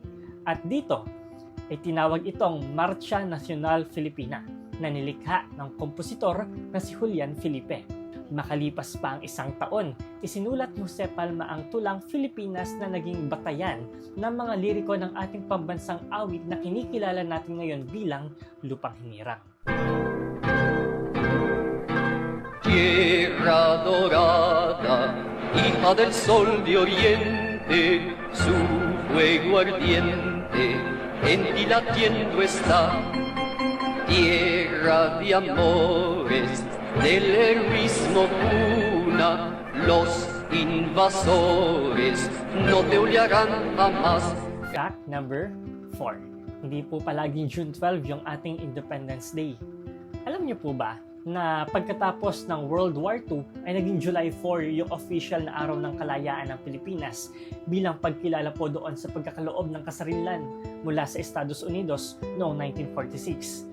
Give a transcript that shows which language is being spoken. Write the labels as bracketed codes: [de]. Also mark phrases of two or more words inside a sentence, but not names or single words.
[tl] At dito, ay tinawag itong Marcha Nacional Filipina na nilikha ng kompositor na si Julian Felipe. Makalipas pa ang isang taon, isinulat ni Jose Palma ang tulang Filipinas na naging batayan ng mga liriko ng ating pambansang awit na kinikilala natin ngayon bilang Lupang Hinirang. [es] Tierra dorada, hija del sol de oriente, su fuego ardiente en ti latiendo está. Tierra de amores, del heroísmo cuna, los invasores no te olearán jamás. [en] Fact number 4. [tl] Hindi po palaging June 12 yung ating Independence Day. Alam niyo po ba na pagkatapos ng World War II ay naging July 4 yung official na araw ng kalayaan ng Pilipinas bilang pagkilala po doon sa pagkakaloob ng kasarilan mula sa Estados Unidos noong 1946.